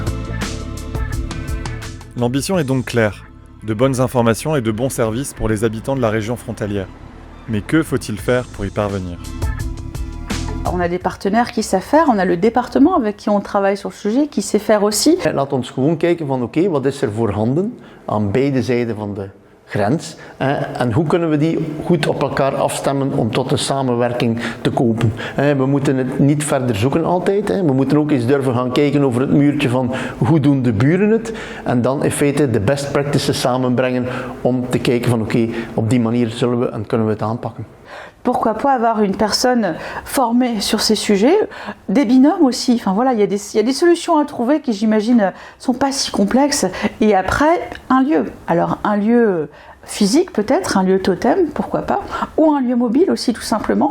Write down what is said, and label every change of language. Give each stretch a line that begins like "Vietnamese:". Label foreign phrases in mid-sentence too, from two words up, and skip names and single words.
French: L'ambition est donc claire, de bonnes informations et de bons services pour les habitants de la région frontalière. Mais que faut-il faire pour y parvenir ? On a des partenaires qui savent faire, on a le département avec qui on travaille sur le sujet qui sait faire aussi.
Dutch: Laat ons gewoon kijken van oké, wat is er voorhanden aan beide zijden van de grens en hoe kunnen we die goed op elkaar afstemmen om tot een samenwerking te komen. We moeten het niet verder zoeken altijd. We moeten ook eens durven gaan kijken over het muurtje van hoe doen de buren het en dan in feite de
English: best practices
Dutch: samenbrengen om te kijken van oké, op die manier zullen we en kunnen we het aanpakken.
French: Pourquoi pas avoir une personne formée sur ces sujets, des binômes aussi. Enfin voilà, il y a des solutions à trouver qui, j'imagine, sont pas si complexes. Et après, un lieu. Alors un lieu physique peut-être, un lieu totem, pourquoi pas, ou un lieu mobile aussi tout simplement.